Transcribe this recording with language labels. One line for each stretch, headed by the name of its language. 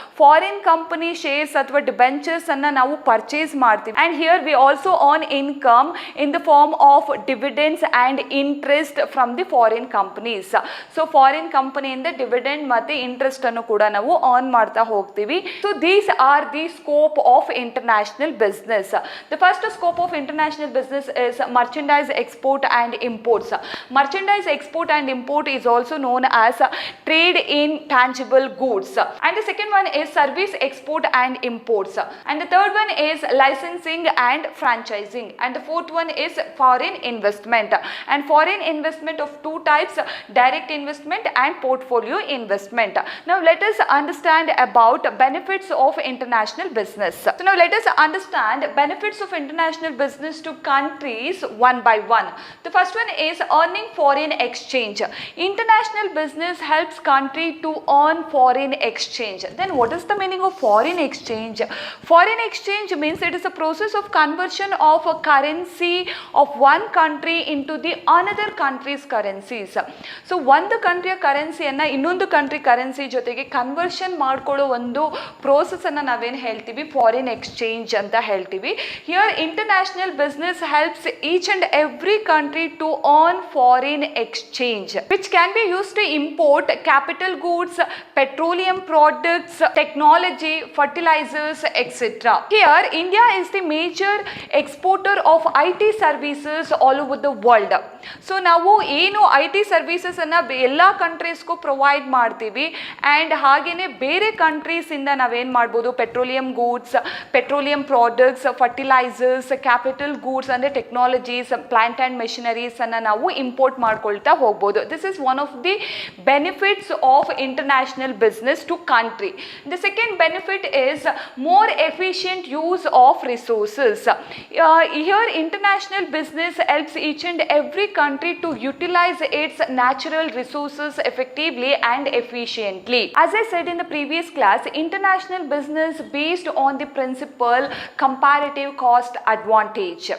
Kannada: Foreign company shares ಅಥವಾ debentures ಅನ್ನ ನಾವು ಪರ್ಚೇಸ್ ಮಾಡ್ತೀವಿ
English: And here we also earn income in the form of dividends and interest from the foreign companies.
Kannada: So foreign ಕಂಪನಿಯಿಂದ dividend ಮತ್ತೆ interest ಅನ್ನು ಕೂಡ ನಾವು ಅರ್ನ್ ಮಾಡ್ತಾ ಹೋಗ್ತೀವಿ.
English: So these are the scope of international business. The first scope of international business is merchandise export and imports. Merchandise export and import is also known as trade in tangible goods. And the second one is service export and imports. And the third one is licensing and franchising. And the fourth one is foreign investment. And foreign investment of two types, direct investment and portfolio investment. Now let us understand about benefits of international business. So now let us understand benefits of international business to countries one by one. The first one is earning foreign exchange. International business helps country to earn foreign exchange. Then what is the meaning of foreign exchange? Foreign exchange means it is a process of conversion of a currency of one country into the another country's currencies.
Kannada: So ಒಂದು ಕಂಟ್ರಿಯ ಕರೆನ್ಸಿಯನ್ನು ಇನ್ನೊಂದು country currency ಜೊತೆಗೆ conversion ಮಾಡ್ಕೊಳ್ಳೋ ಒಂದು process ಅನ್ನು ನಾವೇನು ಹೇಳ್ತೀವಿ foreign exchange ಅಂತ ಹೇಳ್ತೀವಿ.
English: Here international business helps each and every country to earn foreign exchange which can be use to import capital goods, petroleum products, technology, fertilizers, etc. Here India is the major exporter of IT services all over the world.
Kannada: So ನಾವು ಏನು IT services ಅನ್ನ ಎಲ್ಲ ಕಂಟ್ರೀಸ್ಗೂ provide ಮಾಡ್ತೀವಿ and ಹಾಗೆಯೇ ಬೇರೆ countries ಇಂದ ನಾವೇನು ಮಾಡ್ಬೋದು petroleum goods, petroleum products, fertilisers, capital goods ಅಂದರೆ ಟೆಕ್ನಾಲಜೀಸ್, ಪ್ಲಾಂಟ್ ಆ್ಯಂಡ್ ಮೆಷಿನರೀಸ್ ಅನ್ನು ನಾವು ಇಂಪೋರ್ಟ್ ಮಾಡ್ಕೊಳ್ತಾ ಹೋಗ್ಬೋದು.
English: This is one of the benefits of international business to country. The second benefit is more efficient use of resources. Here international business helps each and every country to utilize its natural resources effectively and efficiently. As I said in the previous class, international business based on the principle comparative cost advantage.